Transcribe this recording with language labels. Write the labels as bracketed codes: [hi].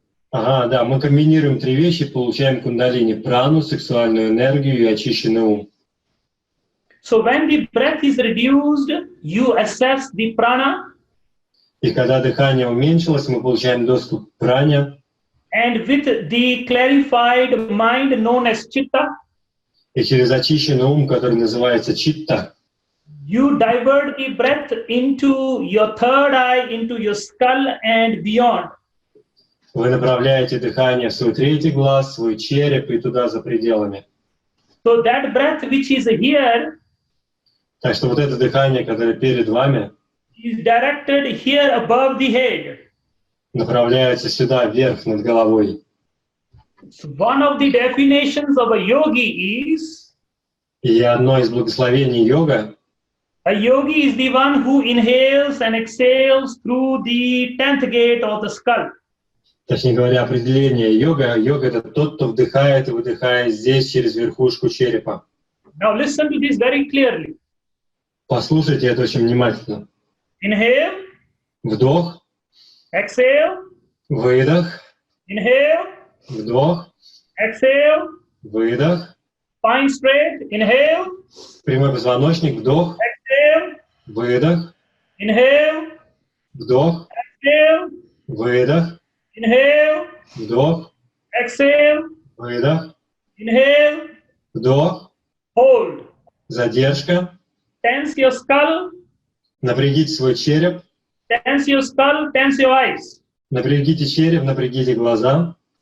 [ru] Ага, да, мы комбинируем три вещи, получаем кундалини, прану, сексуальную энергию и очищенный ум. [en] So when the breath is reduced, you assess the prana. [ru] И когда дыхание уменьшилось, мы получаем доступ к пране. [en] And with the clarified mind known as chitta, [ru] И через очищенный ум, который называется читта, [en] you divert the breath into your third eye, into your skull and beyond. [ru] вы направляете дыхание в свой третий глаз, свой череп и туда за пределами. [en] So that breath which is here [ru] Так что вот это дыхание, которое перед вами, [en] is directed here above the head. [ru] направляется сюда, вверх, над головой. [en] So one of the definitions of a yogi is, [ru] И одно из благословений йога, [en] a yogi is the one who inhales and exhales through the 10th gate of the skull. [ru] точнее говоря, определение йога, йога это тот, кто вдыхает и выдыхает здесь, через верхушку черепа. [en] Now listen to this very clearly. [ru] Послушайте это очень внимательно. [en] Inhale, [ru] Вдох, [en] exhale, [ru] выдох, [en] inhale, [ru] вдох, [en] exhale, [ru] выдох, [en] spine straight, inhale, [ru] прямой позвоночник, вдох, [en] exhale, [ru] выдох, [en] inhale, [ru] вдох, [en] exhale, [ru] выдох, [en] inhale, [ru] вдох, [en] exhale, [ru] выдох, [en] inhale, [ru] вдох, [en] hold. [ru] задержка, [en] Tense your skull, [ru] напрягите свой череп, [en] tense your skull, tense your eyes. [ru] напрягите череп, напрягите глаза,